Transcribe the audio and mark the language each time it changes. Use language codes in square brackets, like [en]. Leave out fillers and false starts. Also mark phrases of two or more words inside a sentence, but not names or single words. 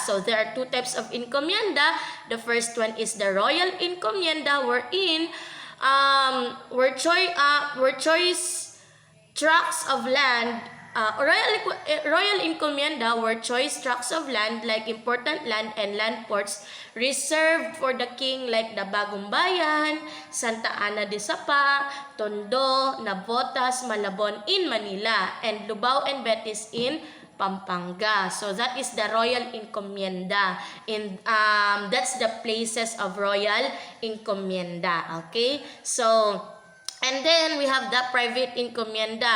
[en] So there are two types of encomienda. The first one is the royal encomienda, wherein where choice tracts of land, royal encomienda were choice tracts of land like important land and land ports reserved for the king like the Bagong Bayan, Santa Ana de Sapa, Tondo, Navotas, Malabon in Manila, and Lubao and Betis in Pampanga. So that is the royal encomienda. That's the places of royal encomienda. Okay? So, and then we have the private encomienda.